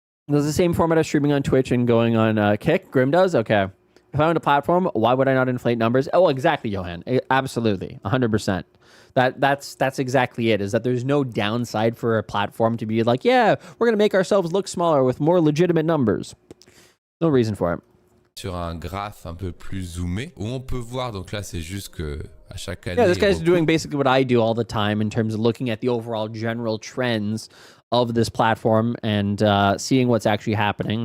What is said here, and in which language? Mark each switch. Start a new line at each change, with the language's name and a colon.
English: Does the same format of streaming on Twitch and going on Kick? Grim does? Okay. If I owned a platform, why would I not inflate numbers? Oh, exactly, Johan. Absolutely. 100%. That's exactly it, is that there's no downside for a platform to be like, yeah, we're going to make ourselves look smaller with more legitimate numbers. No reason for it.
French: Sur un graphe un peu plus zoomé, où on peut voir, donc là c'est juste que à chaque année...
English: Yeah, this guy's doing basically what I do all the time in terms of looking at the overall general trends of this platform and seeing what's actually happening.